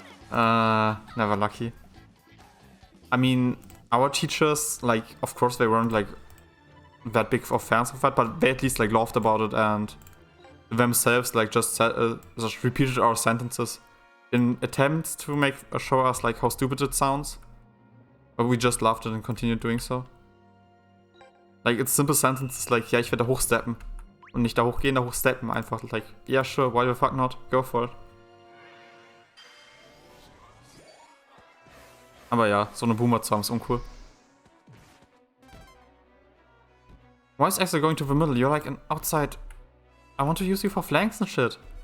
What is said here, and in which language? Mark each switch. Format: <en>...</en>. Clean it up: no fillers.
<en>Never lucky. I mean, our teachers, like, of course they weren't, like, that big of fans of that, but they at least, like, laughed about it and themselves, like, just repeated our sentences in attempts to show us, like, how stupid it sounds. But we just laughed it and continued doing so. Like, it's simple sentences, like,</en> <de>ja, ich werde hochsteppen. Und nicht da hochgehen, da hochsteppen. Einfach,</de> <en>like, yeah, sure, why the fuck not? Go for it.</en> <de>Aber ja, so eine Boomer zu haben ist uncool.</de> <en>Why is Axel going to the middle? You're like an outside. I want to use you for flanks and shit.</en>